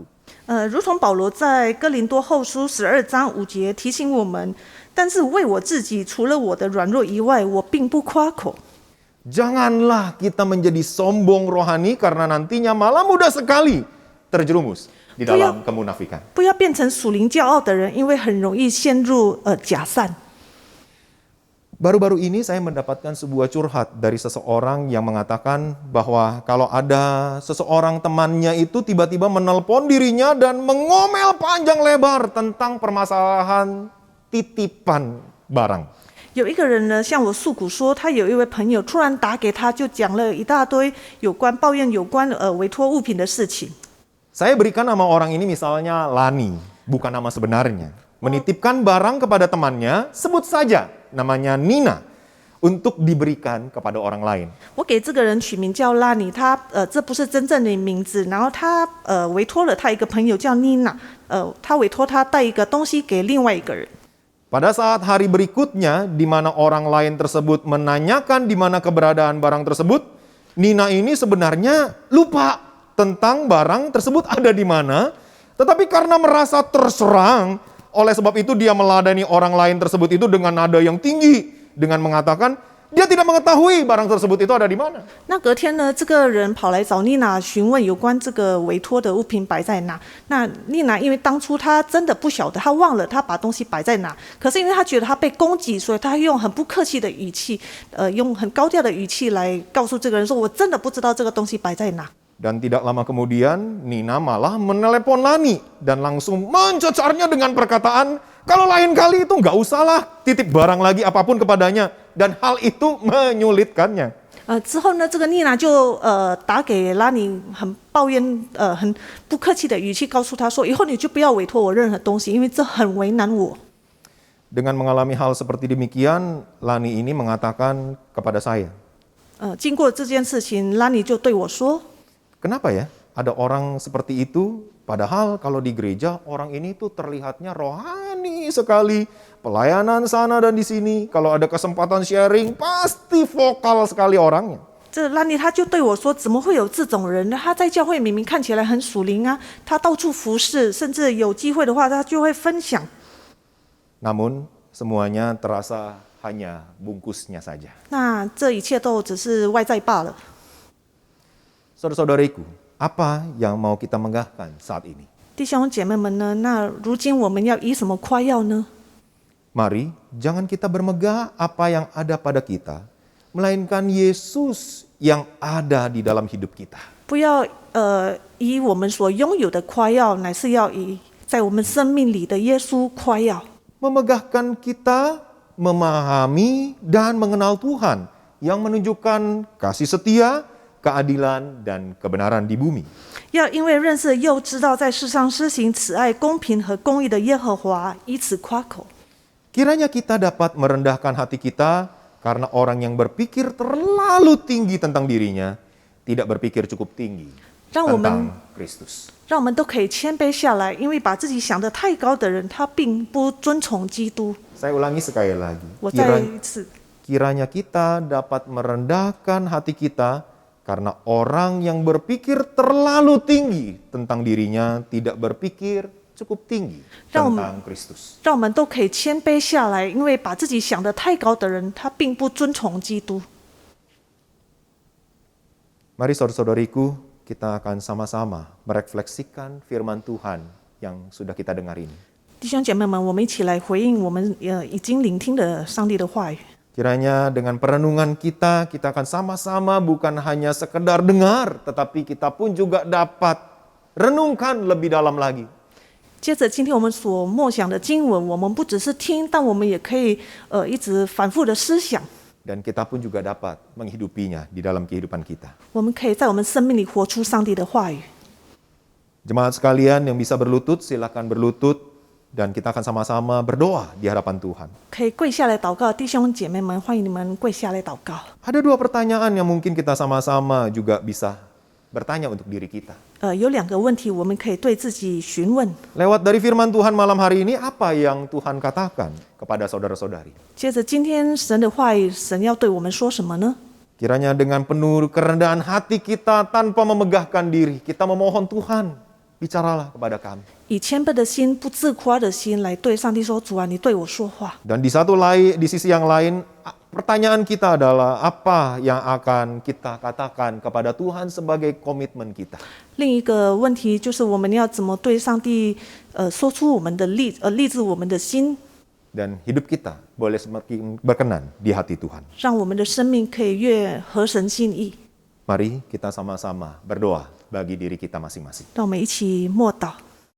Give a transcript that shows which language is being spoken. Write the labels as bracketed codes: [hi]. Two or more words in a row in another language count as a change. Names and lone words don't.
[zh] 如同保罗在哥林多后书12章5节提醒我们，但是为我自己，除了我的软弱以外，我并不夸口。 [id] Janganlah kita menjadi sombong rohani karena nantinya malah mudah sekali terjerumus di dalam kemunafikan. [zh] 不要变成属灵骄傲的人，因为很容易陷入假善。 [id] Baru-baru ini saya mendapatkan sebuah curhat dari seseorang yang mengatakan bahwa kalau ada seseorang temannya itu tiba-tiba menelpon dirinya dan mengomel panjang lebar tentang permasalahan titipan barang. [zh] 有一个人呢，向我诉苦说，他有一位朋友突然打给他，就讲了一大堆抱怨有关委托物品的事情。 [id] Saya berikan nama orang ini misalnya Lani, bukan nama sebenarnya. Menitipkan barang kepada temannya, sebut saja namanya Nina, untuk diberikan kepada orang lain. [zh] 我给这个人取名叫拉尼，这不是真正的名字。然后他委托了他一个朋友叫妮娜，他委托他带一个东西给另外一个人。 [id] Pada saat hari berikutnya, di mana orang lain tersebut menanyakan di mana keberadaan barang tersebut, Nina ini sebenarnya lupa tentang barang tersebut ada di mana, tetapi karena merasa terserang, oleh sebab itu dia meladani orang lain tersebut itu dengan nada yang tinggi, dengan mengatakan dia tidak mengetahui barang tersebut itu ada di mana. [zh] 那隔天呢，这个人跑来找妮娜询问有关这个委托的物品摆在哪。那妮娜因为当初她真的不晓得，她忘了她把东西摆在哪。可是因为她觉得她被攻击，所以她用很不客气的语气，用很高调的语气来告诉这个人说：“我真的不知道这个东西摆在哪。” [id] Dan tidak lama kemudian, Nina malah menelepon Lani dan langsung mencecarnya dengan perkataan, kalau lain kali itu nggak usahlah titip barang lagi apapun kepadanya. Dan hal itu menyulitkannya. [zh] 之后呢，这个妮娜就打给拉尼，很抱怨，很不客气的语气告诉他说：“以后你就不要委托我任何东西，因为这很为难我。” [id] Dengan mengalami hal seperti demikian, Lani ini mengatakan kepada saya, [zh] 经过这件事情，拉尼就对我说。 [id] Kenapa ya ada orang seperti itu? Padahal kalau di gereja orang ini tuh terlihatnya rohani sekali. Pelayanan sana dan di sini. Kalau ada kesempatan sharing pasti vokal sekali orangnya. [zh] 这拉尼他就对我说：“怎么会有这种人呢？他在教会明明看起来很属灵啊，他到处服侍，甚至有机会的话他就会分享。” [id] Namun semuanya terasa hanya bungkusnya saja. [zh] 那这一切都只是外在罢了。 [id] Saudara-saudariku, apa yang mau kita megahkan saat ini? [zh] 弟兄姐妹们呢？那如今我们要以什么夸耀呢？ [id] Mari, jangan kita bermegah apa yang ada pada kita, melainkan Yesus yang ada di dalam hidup kita. [zh] 不要以我们所拥有的夸耀，乃是要以在我们生命里的耶稣夸耀。 [id] Memegahkan kita memahami dan mengenal Tuhan yang menunjukkan kasih setia, keadilan, dan kebenaran di bumi. [zh] 要因为认识又知道在世上施行慈爱、公平和公义的耶和华，以此夸口。 [id] Kiranya kita dapat merendahkan hati kita karena orang yang berpikir terlalu tinggi tentang dirinya tidak berpikir cukup tinggi tentang Kristus. [zh] 让我们都可以谦卑下来，因为把自己想得太高的人，他并不尊崇基督。 [id] Saya ulangi sekali lagi. [zh] 我再一次， [id] kiranya kita dapat merendahkan hati kita karena orang yang berpikir terlalu tinggi tentang dirinya tidak berpikir cukup tinggi tentang Kristus. [zh] 让我们都可以谦卑下来，因为把自己想得太高的人，他并不尊崇基督。 [id] Mari saudara-saudariku, kita akan sama-sama merefleksikan firman Tuhan yang sudah kita dengar ini. [zh] 弟兄姐妹们，我们一起来回应我们已经聆听的上帝的话语。 [id] Kiranya dengan perenungan kita akan sama-sama bukan hanya sekedar dengar, tetapi kita pun juga dapat renungkan lebih dalam lagi. [zh] 接着，今天我们所默想的经文，我们不只是听，但我们也可以一直反复的思想。 [id] Dan kita pun juga dapat menghidupinya di dalam kehidupan kita. [zh] 我们可以在我们生命里活出上帝的话语。 [id] Jemaat sekalian yang bisa berlutut, silakan berlutut. Dan kita akan sama-sama berdoa di hadapan Tuhan. [zh] 可以跪下来祷告，弟兄姐妹们，欢迎你们跪下来祷告。 [id] Ada 2 pertanyaan yang mungkin kita sama-sama juga bisa bertanya untuk diri kita. [zh] 有2个问题，我们可以对自己询问。 [id] Lewat dari firman Tuhan malam hari ini, apa yang Tuhan katakan kepada saudara-saudari? [zh] 接着，今天神的话语，神要对我们说什么呢？ [id] Kiranya dengan penuh kerendahan hati kita tanpa memegahkan diri, kita memohon Tuhan, bicaralah kepada kami. [zh] 以谦卑的心、不自夸的心来对上帝说：“主啊，你对我说话。” [id] Dan di sisi yang lain, pertanyaan kita adalah apa yang akan kita katakan kepada Tuhan sebagai komitmen kita. [zh] 另一个问题就是我们要怎么对上帝说出我们的立志我们的心， [id] Dan hidup kita boleh semakin berkenan di hati Tuhan. [zh] 让我们的生命可以越合神心意。 [id] Mari kita sama-sama berdoa bagi diri kita masing-masing. [zh] 让我们一起默祷。